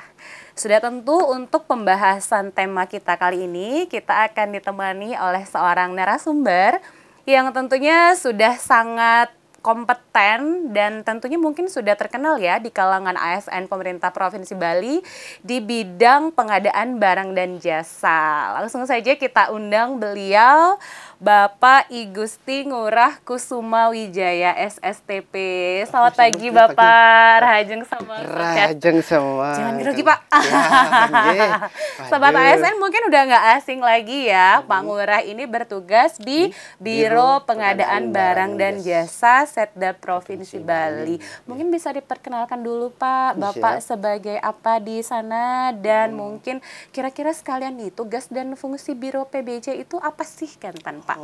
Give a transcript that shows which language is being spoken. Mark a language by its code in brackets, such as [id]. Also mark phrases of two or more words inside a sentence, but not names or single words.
[id] Sudah tentu untuk pembahasan tema kita kali ini, kita akan ditemani oleh seorang narasumber yang tentunya sudah sangat kompeten dan tentunya mungkin sudah terkenal ya di kalangan ASN pemerintah Provinsi Bali di bidang pengadaan barang dan jasa. Langsung saja kita undang beliau, Bapak I Gusti Ngurah Kusuma Wijaya SSTP. Selamat pagi Bapak. [ban] Rahajeng sama. [id] Rahajeng semua. Jangan grogi Pak. Sobat ASN mungkin udah nggak asing lagi ya. Pak Ngurah ini bertugas di Biro Pengadaan Barang dan Jasa Setda Provinsi Bali. Mungkin bisa diperkenalkan dulu Pak, Bapak sebagai apa di sana dan mungkin kira-kira sekalian nih tugas dan fungsi Biro PBJ itu apa sih kan Pak?